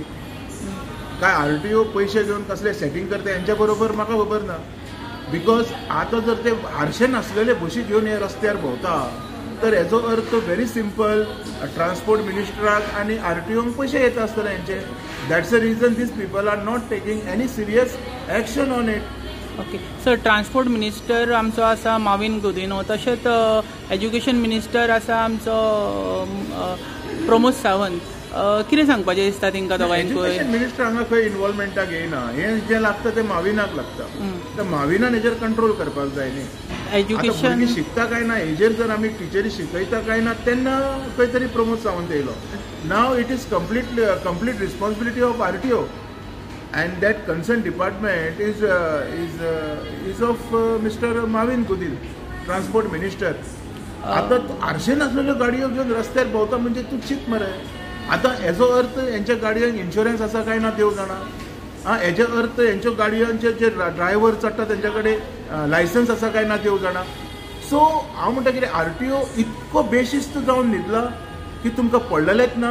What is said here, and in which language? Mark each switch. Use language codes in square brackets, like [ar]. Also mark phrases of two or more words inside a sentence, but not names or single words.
[kok] काय RTO पयशे घेवन कसले सेटींग करता हेंच्या बरोबर म्हाका खबर ना. बिकॉज आतां जर ते हारशे नासलेले बशी घेवन हे रस्त्यार भोंवता तर हेजो अर्थ [en] very simple, [kok] ट्रान्सपोर्ट मिनिस्टराक आनी RTOक पयशे येता आसतले हेंचे. [en] That's the reason these people are not taking any serious action on it. okay sir, transport minister [kok] आमचो आसा माविन गुदिनो, तशेंच [en] education minister [kok] आसा आमचो प्रमोद सावंत. कितें सांगपाचें दिसता तांकां दोगांयकूय? [en] education minister [kok] हांगा खंय इन्वॉल्वमेंटाक येयना. हें जें लागता तें माविनाक लागता. तर माविनान हेजेर कंट्रोल करपाक जाय न्ही. एज्युकेशन भुरगीं शिकता काय ना हेजेर जर आमी टिचरी शिकयता काय ना तेन्ना खंय तरी प्रमोद सावंत येयलो. [en] Now it is complete responsibility of RTO and that concerned department is of Mr. Mavin Gudin, transport minister. [kok] आता आरशे नासलेल्यो गाडयो घेवन रस्त्यार भोंवता म्हणजे तूं चिंत मरे. आता हेजो अर्थ हेंच्या गाडयांक इन्शुरन्स आसा काय ना देव जाणा. हेजो अर्थ हेंच्यो गाडयांचे जे ड्रायव्हर चडटा तेंच्या कडेन लायसन्स आसा काय ना देव जाणा. सो हांव म्हणटा कितें RTO इतको बेशिस्त जावन न्हिदला की तुमकां पडलेलेच ना.